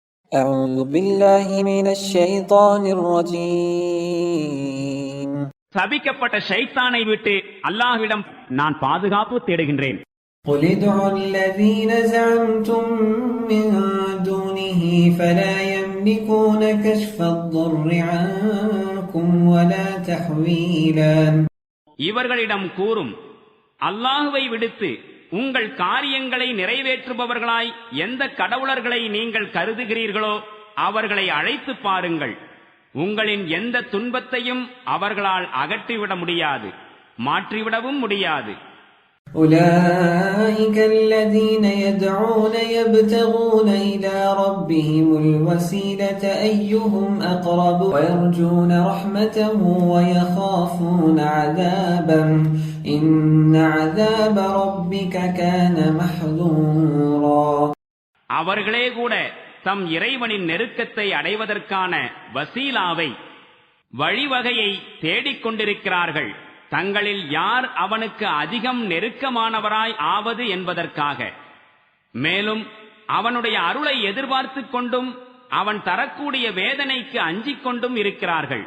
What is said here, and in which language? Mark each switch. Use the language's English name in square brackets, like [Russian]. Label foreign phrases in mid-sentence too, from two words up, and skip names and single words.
[Arabic] أعوذ بالله من الشيطان الرجيم. [Tamil] சபிக்கப்பட்ட ஷைத்தானை விட்டு அல்லாஹ்விடம் நான் பாதுகாப்பு தேடுகின்றேன். [Arabic] قل ادعوا الذين زعمتم من دونه فلا يملكون كشف الضر عنكم ولا تحويلا. [Tamil] இவர்களிடம் கூறும், அல்லாஹ்வை விடுத்து உங்கள் காரியங்களை நிறைவேற்றுபவர்களாய் எந்த கடவுளர்களை நீங்கள் கருதுகிறீர்களோ அவர்களை அழைத்து பாருங்கள். உங்களின் எந்த துன்பத்தையும் அவர்களால் அகற்றிவிட முடியாது, மாற்றிவிடவும் முடியாது. [Arabic] أولئك الذين يدعون يبتغون إلى ربهم الوسيلة أيهم أقرب ويرجون رحمته ويخافون عذابه إن عذاب ربك كان محذورا. [Tamil] அவர்களே கூட தம் இறைவனின் நெருக்கத்தை அடைவதற்கான வசீலாவை, வழிவகையை தேடிக்கொண்டிருக்கிறார்கள், தங்களில் யார் அவனுக்கு அதிகம் நெருக்கமானவராய் ஆவது என்பதற்காக. மேலும் அவனுடைய அருளை எதிர்பார்த்து கொண்டும் அவன் தரக்கூடிய வேதனைக்கு அஞ்சிக் கொண்டும் இருக்கிறார்கள்.